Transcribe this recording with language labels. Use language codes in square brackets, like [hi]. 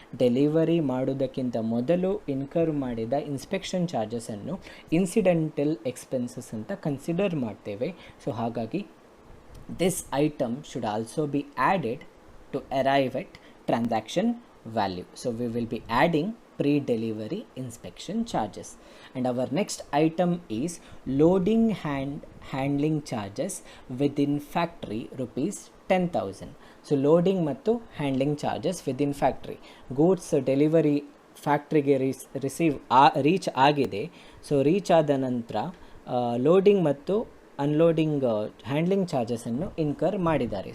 [kn] Delivery ಮಾಡೋದಕ್ಕಿಂತ ಮೊದಲು incur ಮಾಡಿದ ಇನ್ಸ್ಪೆಕ್ಷನ್ ಚಾರ್ಜಸನ್ನು ಇನ್ಸಿಡೆಂಟಲ್ ಎಕ್ಸ್ಪೆನ್ಸಸ್ ಅಂತ ಕನ್ಸಿಡರ್ ಮಾಡ್ತೇವೆ. [en] So ಹಾಗಾಗಿ this item should also be added to arrive at transaction value. So we will be adding pre-delivery inspection charges. And our next item is loading handling charges within factory rupees 10,000. So loading ಮತ್ತು handling charges within factory. [kn] Goods delivery ಫ್ಯಾಕ್ಟ್ರಿಗೆ reach ಆಗಿದೆ. So reach ಆದ ನಂತರ loading ಮತ್ತು unloading handling ಚಾರ್ಜಸನ್ನು incur ಮಾಡಿದ್ದಾರೆ.